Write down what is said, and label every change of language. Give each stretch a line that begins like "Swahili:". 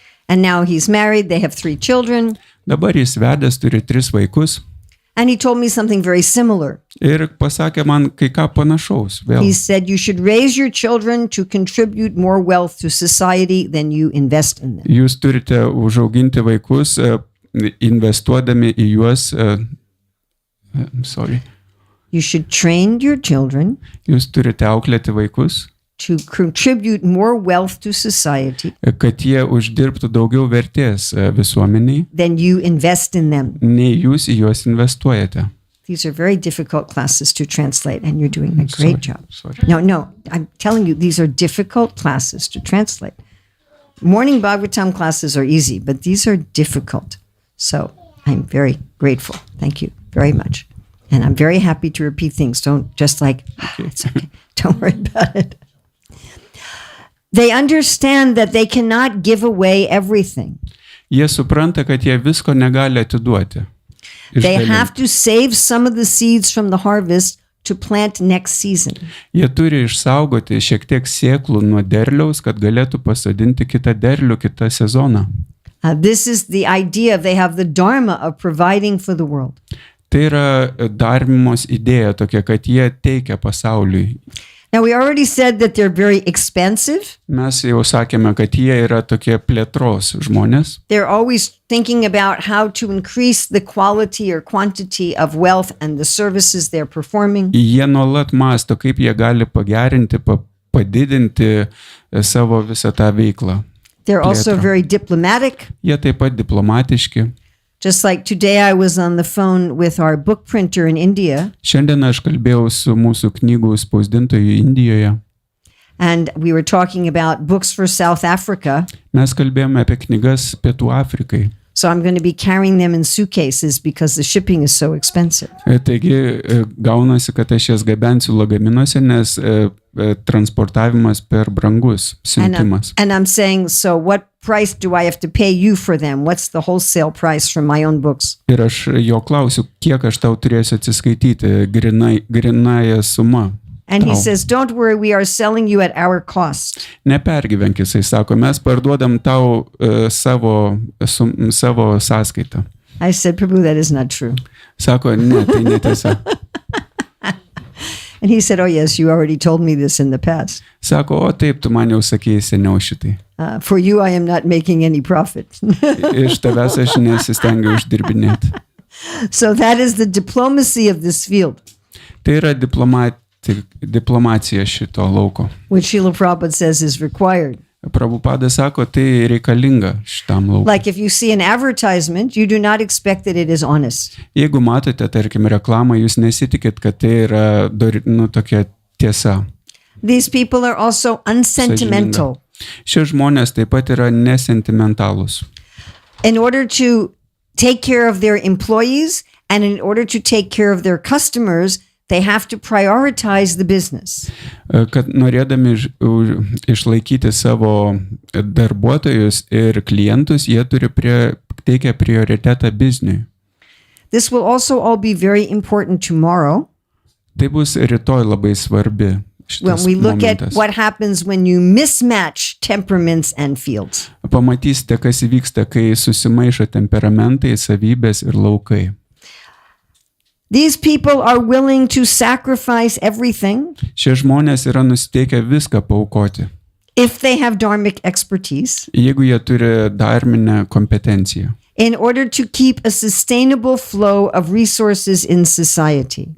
English: And now he's married, they have 3 children.
Lithuanian: Dabar jis vedęs, turi 3 vaikus.
English: And he told me something very similar.
Lithuanian: Ir pasakė man kai ką panašaus. Vėl.
English: He said you should raise your children to contribute more wealth to society than you invest in them.
Lithuanian: Jūs turite užauginti vaikus, investuodami į juos.
English: You should train your children.
Lithuanian: Jūs turite auklėti vaikus.
English: To contribute more wealth to society.
Lithuanian: Kad jie uždirbtų daugiau vertės visuomeniai.
English: Than you invest in them.
Lithuanian: Nei jūs į juos investuojate.
English: These are very difficult classes to translate, and you're doing a great job. Sorry. No, I'm telling you, these are difficult classes to translate. Morning Bhagavatam classes are easy, but these are difficult. So I'm very grateful. Thank you very much. And I'm very happy to repeat things. Don't just like, it's okay. Don't worry about it. They understand that they cannot give away everything.
Lithuanian: Jie supranta, kad jie visko negali atiduoti.
English: They have to save some of the seeds from the harvest to plant next season.
Lithuanian: Jie turi išsaugoti šiek tiek sėklų nuo derliaus, kad galėtų pasodinti kitą derlių kitą sezoną.
English: This is the idea. They have the dharma of providing for the world.
Lithuanian: Tai yra dharmos idėja tokia, kad jie teikia pasauliui.
English: Now we already said that they're very expansive.
Lithuanian: Mes jau sakėme, kad jie yra tokie plėtros žmonės.
English: They're always thinking about how to increase the quality or quantity of wealth and the services they're performing.
Lithuanian: Jie nuolat mąsto, kaip jie gali pagerinti, padidinti savo visą tą veiklą.
English: They're also very diplomatic.
Lithuanian: Jie taip pat diplomatiški.
English: Just like today I was on the phone with our book printer in India.
Lithuanian: Šiandien aš kalbėjau su mūsų knygų spausdintoju Indijoje.
English: And we were talking about books for South Africa.
Lithuanian: Mes kalbėjome apie knygas Pietų Afrikai.
English: So I'm going to be carrying them in suitcases because the shipping is so expensive.
Lithuanian: Taigi gaunasi, kad aš jas gabensiu lagaminuose, nes transportavimas per brangus siuntimas.
English: And I'm saying, so what price do I have to pay you for them? What's the wholesale price for my own books?
Lithuanian: Ir aš jo klausiu, kiek aš tau turėsiu atsiskaityti grinąją sumą.
English: And he says, don't worry, we are selling you at our cost.
Lithuanian: Nepergyvenk, jisai sako, mes parduodam tau savo sąskaitą.
English: I said, Prabhu, that is not true.
Lithuanian: Sako, ne, tai netiesa.
English: And he said, oh yes, you already told me this in the past.
Lithuanian: Sako, o taip, tu man jau sakėjai seniau šitai.
English: For you, I am not making any profit.
Lithuanian: Iš tavęs aš nesistengiu uždirbinėti.
English: So that is the diplomacy of this field.
Lithuanian: Tai yra diplomacija šito lauko.
English: Which Srila Prabhupada says is required.
Lithuanian: Prabhupada sako, tai reikalinga šitam laukui.
English: Like if you see an advertisement, you do not expect that it is honest.
Lithuanian: Jeigu matote, tarkim, reklamą, jūs nesitikit, kad tai yra tokia tiesa.
English: These people are also unsentimental.
Lithuanian: Šie žmonės taip pat yra nesentimentalūs.
English: In order to take care of their employees and in order to take care of their customers, they have to prioritize the business.
Lithuanian: Kad norėdami išlaikyti savo darbuotojus ir klientus, jie teikia prioritetą bizniui.
English: This will also all be very important tomorrow.
Lithuanian: Tai bus rytoj labai svarbi.
English: When we look at what happens when you mismatch temperaments and fields.
Lithuanian: Pamatysite, kas įvyksta, kai susimaišo temperamentai, savybės ir laukai.
English: These people are willing to sacrifice everything.
Lithuanian: Šie žmonės yra nusiteikę viską paaukoti.
English: If they have dharmic expertise.
Lithuanian: Jeigu jie turi dharminę kompetenciją.
English: In order to keep a sustainable flow of resources in society.